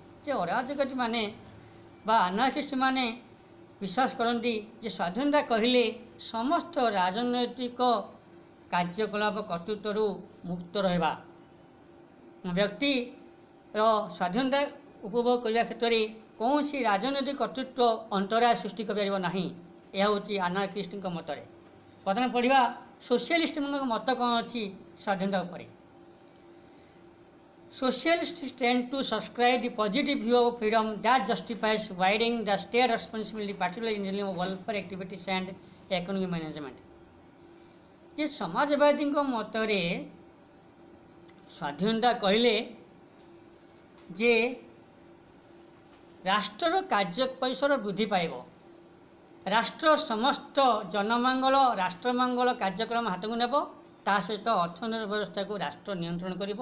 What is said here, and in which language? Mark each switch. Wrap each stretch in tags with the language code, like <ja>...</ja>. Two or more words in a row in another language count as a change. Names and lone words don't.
<or>ଯେ ଅରାଜକତା ମାନେ ବା ଆନାର୍କିଷ୍ଟ ମାନେ ବିଶ୍ୱାସ କରନ୍ତି ଯେ ସ୍ୱାଧୀନତା କହିଲେ ସମସ୍ତ ରାଜନୈତିକ କାର୍ଯ୍ୟକଳାପ କର୍ତ୍ତୃତ୍ୱରୁ ମୁକ୍ତ ରହିବା, ବ୍ୟକ୍ତିର ସ୍ୱାଧୀନତା ଉପଭୋଗ କରିବା କ୍ଷେତ୍ରରେ କୌଣସି ରାଜନୈତିକ କର୍ତ୍ତୃତ୍ୱ ଅନ୍ତରାୟ ସୃଷ୍ଟି କରିପାରିବ ନାହିଁ। ଏହା ହେଉଛି ଆନାର୍କିଷ୍ଟଙ୍କ ମତରେ। ପ୍ରଥମେ ପଢ଼ିବା ସୋସିଆଲିଷ୍ଟଙ୍କ ମତ କ'ଣ ଅଛି ସ୍ୱାଧୀନତା ଉପରେ।</or> <en>Socialists tend to subscribe the positive view of freedom that justifies widening the state responsibility, particularly in dealing with welfare activities and economic management।</en> <or>ଯେ ସମାଜବାଦୀଙ୍କ ମତରେ ସ୍ୱାଧୀନତା କହିଲେ ଯେ ରାଷ୍ଟ୍ରର କାର୍ଯ୍ୟ ପରିସର ବୃଦ୍ଧି ପାଇବ, ରାଷ୍ଟ୍ର ସମସ୍ତ ଜନମଙ୍ଗଳ ରାଷ୍ଟ୍ରମଙ୍ଗଳ କାର୍ଯ୍ୟକ୍ରମ ହାତକୁ ନେବ, ତା ସହିତ ଅର୍ଥନୈତିକ ବ୍ୟବସ୍ଥାକୁ ରାଷ୍ଟ୍ର ନିୟନ୍ତ୍ରଣ କରିବ।</or>